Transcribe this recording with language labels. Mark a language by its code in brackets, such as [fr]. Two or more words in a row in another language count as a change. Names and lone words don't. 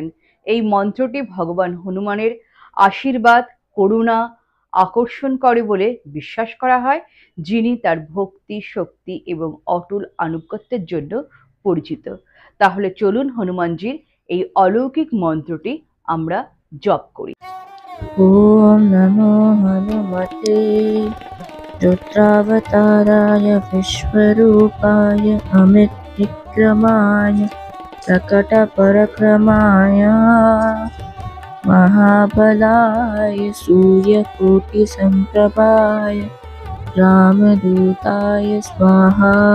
[bn] এই মন্ত্রটি ভগবান হনুমানের আশীর্বাদ, করুণা আকর্ষণ করে বলে বিশ্বাস করা হয়, যিনি তার ভক্তি, শক্তি এবং অটল আনুগত্যের জন্য পরিচিত। তাহলে চলুন হনুমানজির এই অলৌকিক মন্ত্রটি আমরা জপ করি। [sa] ओम नमो हनुमते रुद्रावताराय विश्वरूपाय अमितविक्रमाय प्रकटपरक्रमाय महाबलाय सूर्यकोटिसम्प्रभाय रामदूताय स्वाहा।